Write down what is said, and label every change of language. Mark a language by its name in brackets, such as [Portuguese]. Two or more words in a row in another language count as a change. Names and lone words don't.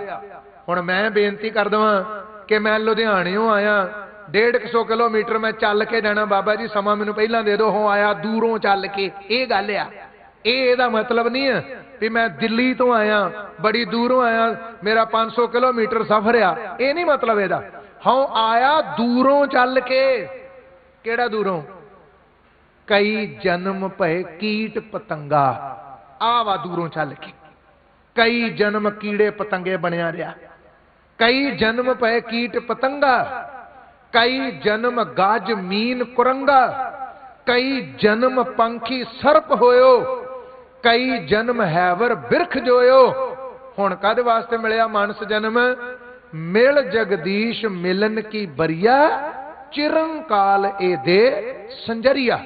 [Punjabi] ਹੁਣ ਮੈਂ ਬੇਨਤੀ ਕਰ ਦਵਾਂ ਕਿ ਮੈਂ ਲੁਧਿਆਣਿਓਂ ਆਇਆ 150 ਕਿਲੋਮੀਟਰ ਮੈਂ ਚੱਲ ਕੇ ਜਾਣਾ, ਬਾਬਾ ਜੀ ਸਮਾਂ ਮੈਨੂੰ ਪਹਿਲਾਂ ਦੇ ਦਿਓ, ਹੋਂ ਆਇਆ ਦੂਰੋਂ ਚੱਲ ਕੇ, ਇਹ ਗੱਲ ਆ। ਇਦਾ ਮਤਲਬ ਨਹੀਂ ਹੈ ਬਈ ਮੈਂ ਦਿੱਲੀ ਤੋਂ ਆਇਆ ਬੜੀ ਦੂਰੋਂ ਆਇਆ ਮੇਰਾ 500 ਕਿਲੋਮੀਟਰ ਸਫ਼ਰ ਆ, ਇਹ ਨਹੀਂ ਮਤਲਬ ਏਦਾ। ਹੋਂ ਆਇਆ ਦੂਰੋਂ ਚੱਲ ਕੇ, ਕਿਹੜਾ ਦੂਰੋਂ? ਕਈ ਜਨਮ ਭਏ ਕੀਟ ਪਤੰਗਾ, ਆਵਾ ਦੂਰੋਂ ਚੱਲ ਕੇ, ਕਈ ਜਨਮ ਕੀੜੇ ਪਤੰਗੇ ਬਣਿਆ ਰਿਹਾ, ਕਈ ਜਨਮ ਭਏ ਕੀਟ ਪਤੰਗਾ, ਕਈ ਜਨਮ ਗਜ ਮੀਨ ਕੁਰੰਗਾ, ਕਈ ਜਨਮ ਪੰਖੀ ਸਰਪ ਹੋਇਓ, ਕਈ ਜਨਮ ਹੈਵਰ ਬ੍ਰਿਖ ਜੋਇਓ। ਹੁਣ ਕਦ ਵਾਸਤੇ ਮਿਲਿਆ ਮਾਨਸ ਜਨਮ? ਮਿਲੁ ਜਗਦੀਸ ਮਿਲਨ ਕੀ ਬਰੀਆ, ਚਿਰੰਕਾਲ ਇਹ ਦੇ ਸੰਜਰੀਆ।